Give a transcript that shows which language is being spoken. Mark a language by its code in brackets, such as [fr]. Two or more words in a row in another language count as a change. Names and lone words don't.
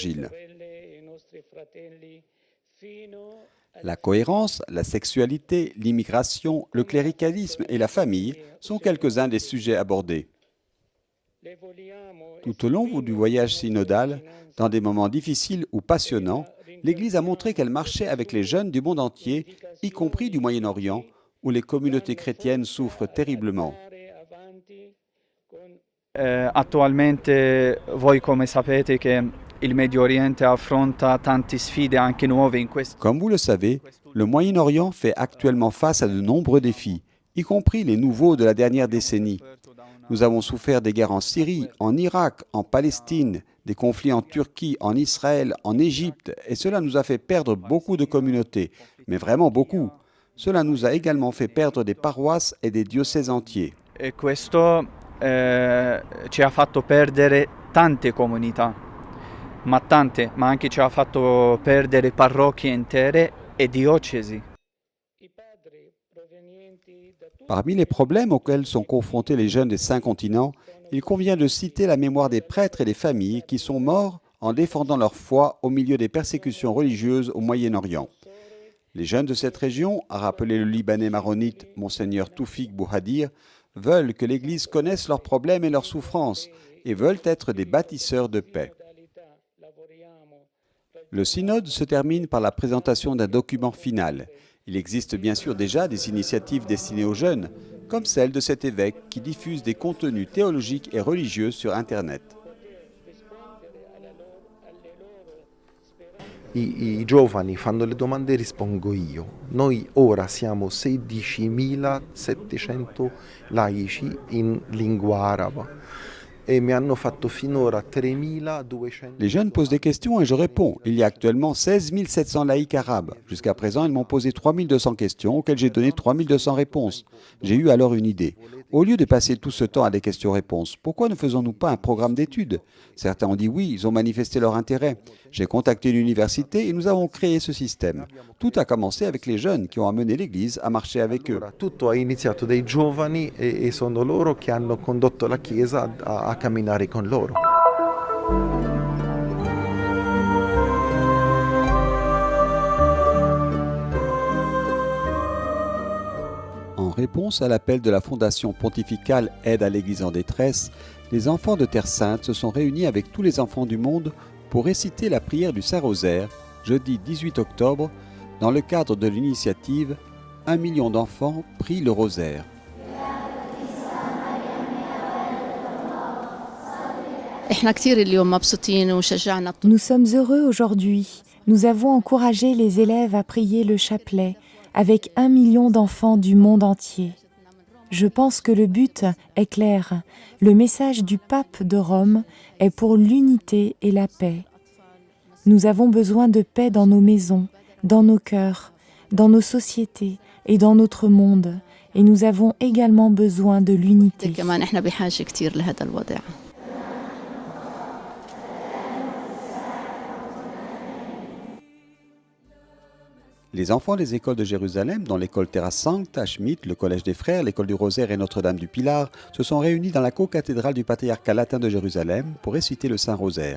[fr] » La cohérence, la sexualité, l'immigration, le cléricalisme et la famille sont quelques-uns des sujets abordés. Tout au long du voyage synodal, dans des moments difficiles ou passionnants, l'Église a montré qu'elle marchait avec les jeunes du monde entier, y compris du Moyen-Orient, où les communautés chrétiennes souffrent terriblement. [it] Attualmente, voi come sapete che il Medio Oriente affronta tante sfide anche nuove in questo. [fr] Comme vous le savez, le Moyen-Orient fait actuellement face à de nombreux défis, y compris les nouveaux de la dernière décennie. Nous avons souffert des guerres en Syrie, en Irak, en Palestine, des conflits en Turquie, en Israël, en Égypte, et cela nous a fait perdre beaucoup de communautés, mais vraiment beaucoup. Cela nous a également fait perdre des paroisses et des diocèses entiers. [it] E questo ci ha fatto perdere tante comunità, ma anche ci ha fatto perdere parrocchie intere e diocesi. [fr] Parmi les problèmes auxquels sont confrontés les jeunes des 5 continents, il convient de citer la mémoire des prêtres et des familles qui sont morts en défendant leur foi au milieu des persécutions religieuses au Moyen-Orient. Les jeunes de cette région, a rappelé le Libanais maronite Monseigneur Toufik Bouhadir, veulent que l'Église connaisse leurs problèmes et leurs souffrances et veulent être des bâtisseurs de paix. Le synode se termine par la présentation d'un document final. Il existe bien sûr déjà des initiatives destinées aux jeunes, comme celle de cet évêque qui diffuse des contenus théologiques et religieux sur Internet. [it] I giovani fanno le domande e rispondo io. Noi ora siamo 16.700 laici in lingua araba. Et mi hanno fatto finora 3.200. [fr] Les jeunes posent des questions et je réponds. Il y a actuellement 16 700 laïcs arabes. Jusqu'à présent, ils m'ont posé 3200 questions auxquelles j'ai donné 3200 réponses. J'ai eu alors une idée. Au lieu de passer tout ce temps à des questions-réponses, pourquoi ne faisons-nous pas un programme d'études? Certains ont dit oui, ils ont manifesté leur intérêt. J'ai contacté l'université et nous avons créé ce système. Tout a commencé avec les jeunes qui ont amené l'Église à marcher avec eux. [it] Tutto ha iniziato dai giovani e sono loro che hanno condotto la Chiesa a camminare con loro. [fr] En réponse à l'appel de la Fondation pontificale Aide à l'Église en détresse, les enfants de Terre Sainte se sont réunis avec tous les enfants du monde pour réciter la prière du Saint-Rosaire, jeudi 18 octobre, dans le cadre de l'initiative « 1 million d'enfants prient le rosaire ». [ar] احنا كثير اليوم مبسوطين وشجعنا. [fr] Nous sommes heureux aujourd'hui. Nous avons encouragé les élèves à prier le chapelet avec 1 million d'enfants du monde entier. Je pense que le but est clair. Le message du pape de Rome est pour l'unité et la paix. Nous avons besoin de paix dans nos maisons, dans nos cœurs, dans nos sociétés et dans notre monde. Et nous avons également besoin de l'unité. [ar] كمان احنا بحاجة كثير لهذا الوضع. [fr] Les enfants des écoles de Jérusalem, dont l'école Terra Sancta, Schmidt, le Collège des Frères, l'école du Rosaire et Notre-Dame du Pilar, se sont réunis dans la co-cathédrale du patriarcat latin de Jérusalem pour réciter le Saint-Rosaire.